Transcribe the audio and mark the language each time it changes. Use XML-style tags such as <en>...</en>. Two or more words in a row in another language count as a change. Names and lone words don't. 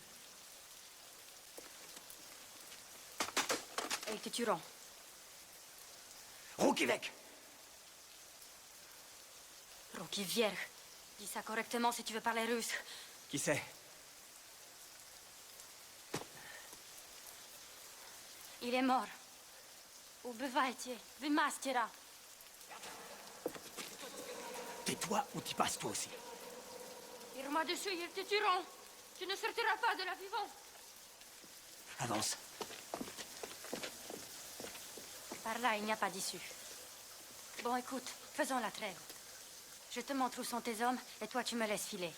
<fr>Et ils te tueront. Roukivec. Roukivierg. Dis ça correctement si tu veux parler russe. Qui c'est? Il est mort.</fr> <ru>Убивайте. Вы мастера.</ru> <fr>Tais-toi ou t'y passes toi aussi. Tire-moi dessus, ils te tueront. Tu ne sortiras pas de là vivant. Avance. Par là, il n'y a pas d'issue. Bon, écoute, faisons la trêve. Je te montre où sont tes hommes, et toi, tu me laisses filer.</fr>